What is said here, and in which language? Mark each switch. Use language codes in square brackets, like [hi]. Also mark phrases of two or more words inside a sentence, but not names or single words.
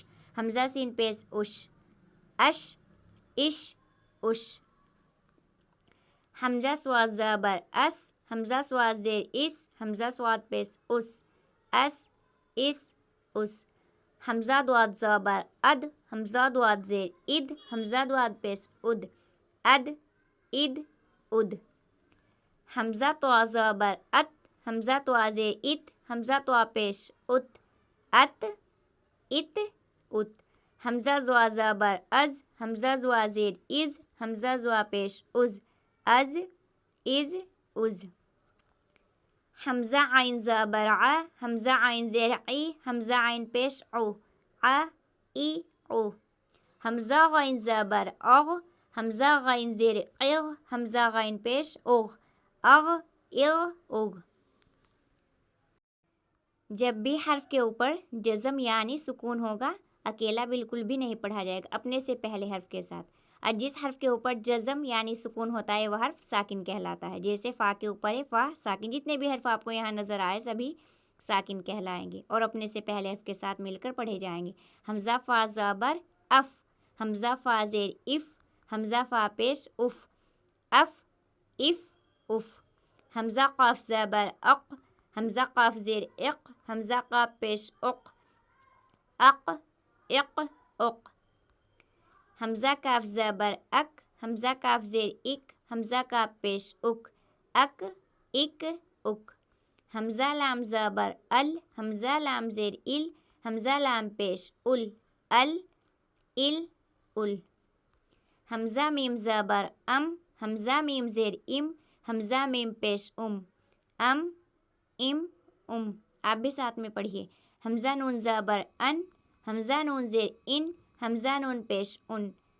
[ur] ہمزہ سین پیش اُش اَش اِش اُش. ہمزہ صاد زبر اَص۔ ہمزہ صاد زیر اِص. ہمزہ صاد پیش اُص اَص اِص اُص. ہمزہ ضاد زبر اَض۔ ہمزہ ضاد زیر اِض. ہمزہ ضاد پیش اُض اَض اِض اُض. ہمزہ طوا زبر اَط۔ ہمزہ طوا زیر اِط. ہمزہ طوا پیش اُط اَط اِط اُط. ہمزہ ظوا زبر اَظ۔ ہمزہ ظوا زیر اِظ. ہمزہ ظوا پیش اُظ اَظ اِظ اُظ. ہمزہ عین زبر اَع. ہمزہ عین زیر اِع۔ ہمزہ عین پیش اُع اَع اِع اُع. ہمزہ غین زبر اَغ۔ ہمزہ غین زیر اِغ. ہمزہ غین پیش اُغ اَغ اِغ اُغ. جب بھی حرف کے اوپر جزم یعنی سکون ہوگا، اکیلا بالکل بھی نہیں پڑھا جائے گا، اپنے سے پہلے حرف کے ساتھ. اور جس حرف کے اوپر جزم یعنی سکون ہوتا ہے وہ حرف ساکن کہلاتا ہے. جیسے فا کے اوپر ہے فا ساکن۔ جتنے بھی حرف آپ کو یہاں نظر آئے سبھی ساکن کہلائیں گے اور اپنے سے پہلے حرف کے ساتھ مل کر پڑھے جائیں گے. ہمزہ فا زبر اَف۔ ہمزہ فا زیر اِف. ہمزہ فا پیش اُف اَف اِف اُف. ہمزہ قاف زبر اَق۔ ہمزہ قاف زیر اِق. ہمزہ قاف پیش اُق اَق اِق اُق. حمزہ کاف زبر اک، حمزہ کاف زیر اک، حمزہ کاف پیش اک، اک اک اک، حمزہ لام زبر ال، حمزہ لام زیر ال، حمزہ لام پیش ال، ال ال ال، حمزہ میم زبر ام، حمزہ میم زیر ام، حمزہ میم پیش ام ام ام، آپ بھی ساتھ میں پڑھیے، حمزہ نون زبر ان، حمزہ نون زیر ان، حمزہ نون پیش ان